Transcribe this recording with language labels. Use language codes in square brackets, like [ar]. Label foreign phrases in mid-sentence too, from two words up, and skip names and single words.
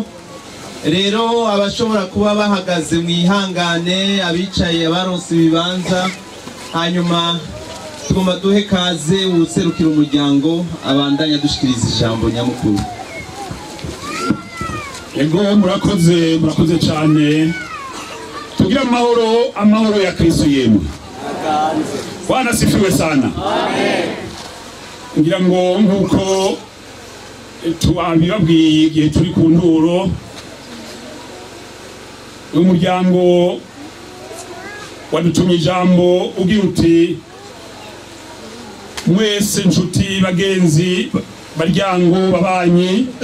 [rn] Rero abashobora kuba bahagaze mwihangane, abicaye abaronse ibibanza, hanyuma tugomba duhe kaze userukira umuryango abandanya dushikiriza ijambo nyamukuru. Ego murakoze cyane. Tugira amahoro ya Kristo yemwe. [sw] Bwana sifiwe sana. [rn] Amen. Ngira ngo nkuko tubabwiye igihe turi ku nturo, umuryango wadutumye ijambo ugira uti mwese nshuti bagenzi baryango babanyi,